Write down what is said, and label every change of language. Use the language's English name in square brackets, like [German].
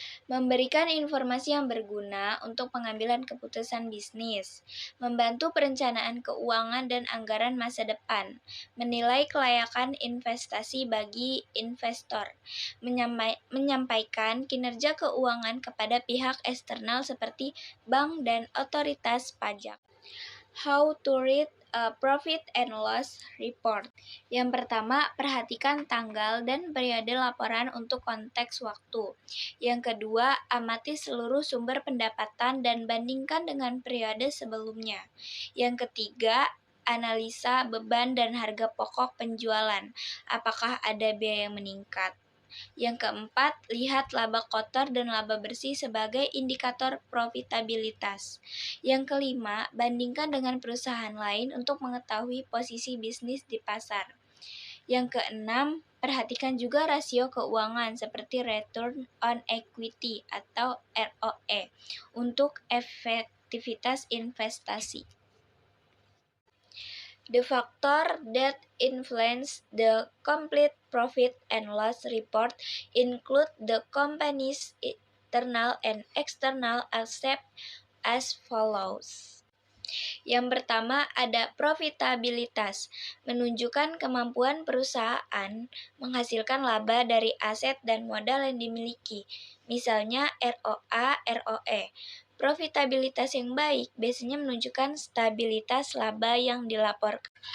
[Indonesian] Memberikan informasi yang berguna untuk pengambilan keputusan bisnis, membantu perencanaan keuangan dan anggaran masa depan, menilai kelayakan investasi bagi investor, menyampaikan kinerja keuangan kepada pihak eksternal seperti bank dan otoritas pajak. [English] How to read a profit and loss report. [Indonesian] Yang pertama, perhatikan tanggal dan periode laporan untuk konteks waktu. Yang kedua, amati seluruh sumber pendapatan dan bandingkan dengan periode sebelumnya. Yang ketiga, analisa beban dan harga pokok penjualan. Apakah ada biaya yang meningkat? Yang keempat, lihat laba kotor dan laba bersih sebagai indikator profitabilitas. Yang kelima, bandingkan dengan perusahaan lain untuk mengetahui posisi bisnis di pasar. Yang keenam, perhatikan juga rasio keuangan seperti return on equity atau ROE untuk efektivitas investasi. [English] The factor that influence the complete profit and loss report include the company's internal and external assets as follows. [Indonesian] Yang pertama ada profitabilitas, menunjukkan kemampuan perusahaan menghasilkan laba dari aset dan modal yang dimiliki, misalnya ROA, ROE. Profitabilitas yang baik biasanya menunjukkan stabilitas laba yang dilaporkan.